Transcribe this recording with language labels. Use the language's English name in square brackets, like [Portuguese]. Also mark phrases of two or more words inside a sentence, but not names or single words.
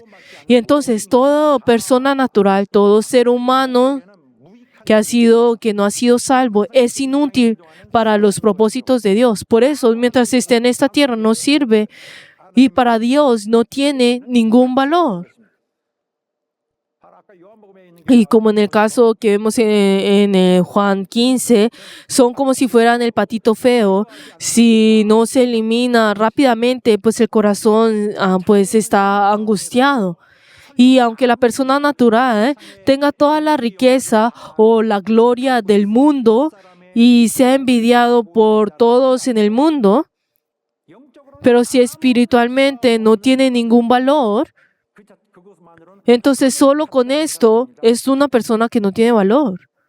[Spanish] Y entonces toda persona natural, todo ser humano que no ha sido salvo, es inútil para los propósitos de Dios. Por eso, mientras esté en esta tierra, no sirve y para Dios no tiene ningún valor. [Korean] 아까 요한복음에 있는 [Spanish] Y como en el caso que vemos en Juan 15, son como si fueran el patito feo. Si no se elimina rápidamente, pues el corazón pues está angustiado. Y aunque la persona natural tenga toda la riqueza o la gloria del mundo y sea envidiado por todos en el mundo, pero si espiritualmente no tiene ningún valor, entonces solo con esto es una persona que no tiene valor.